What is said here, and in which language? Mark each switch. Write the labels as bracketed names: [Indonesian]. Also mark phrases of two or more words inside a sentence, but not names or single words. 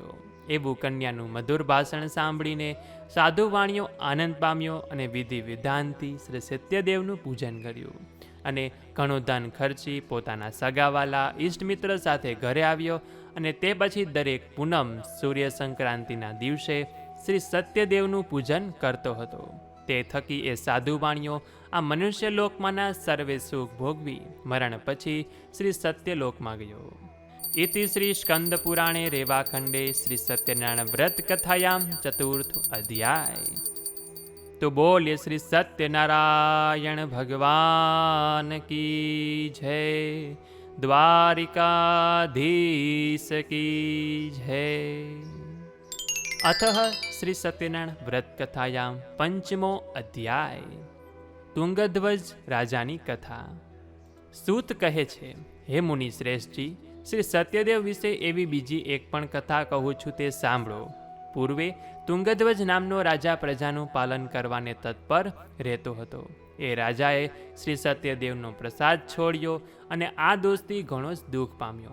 [Gujarati] એવું કન્યાનું મધુર ભાષણ સાંભળીને સાધુ વાણીઓ આનંદ પામ્યો અને વિધિ વિધાનથી શ્રી સત્યદેવનું પૂજન કર્યું અને ઘણું ધન ખર્ચી પોતાના સગાવાલા ઇષ્ટમિત્ર સાથે ઘરે આવ્યો. અને તે પછી દરેક પૂનમ સૂર્ય સંક્રાંતિના દિવસે શ્રી સત્યદેવનું પૂજન કરતો હતો. તે થકી એ સાધુ વાણીઓ આ મનુષ્ય લોકમાંના સર્વે સુખ ભોગવી મરણ પછી શ્રી સત્યલોકમાં ગયો. [Sanskrit] इति श्री स्कंद पुराणे रेवाखंडे श्री सत्यनारायण व्रत कथायाम चतुर्थ अध्याय. [Hindi] तो बोलिए श्री सत्यनारायण भगवान की जय, द्वारिकाधीश की जय. [Sanskrit] अतः श्री सत्यनारायण व्रत कथायाम पंचमो अध्याय. [Gujarati] તુંગધ્વજ રાજાની કથા. સૂત કહે છે, હે મુનિ શ્રેષ્ઠજી, શ્રી સત્યદેવ વિશે એવી બીજી એક પણ કથા કહું છું તે સાંભળો. પૂર્વે તુંગધ્વજ નામનો રાજા પ્રજાનું પાલન કરવાને તત્પર રહેતો હતો. એ રાજાએ શ્રી સત્યદેવનો પ્રસાદ છોડ્યો અને આ દોષથી ઘણો જ દુઃખ પામ્યો.